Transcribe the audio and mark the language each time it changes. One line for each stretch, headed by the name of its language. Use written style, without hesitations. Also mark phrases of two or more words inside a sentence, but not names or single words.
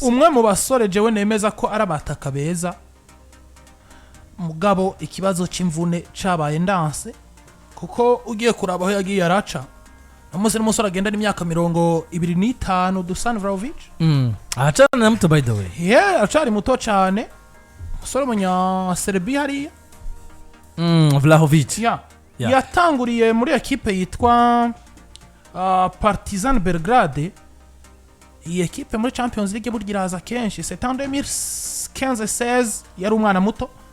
Rundi: umwe mu basore jewe nemeza ko arabataka beza. Mugabo ikibazo c'imvune cabaye ndanse, kuko ugiye kurabaho yagiye araca namuze n'umusore agenda n'imyaka 25 Dusan Vlahovic. Acana na muto
English: by the way.
Rundi: Acari muto cyane, umusore munya Serbia hariya. Vlahovic. Yatanguriye muri ekipe yitwa Partizan Belgrade. Iyi ekipe muri Champions League burgiraza kenshi.
French: C'est en
Rundi: 2015-16 yari umwana muto.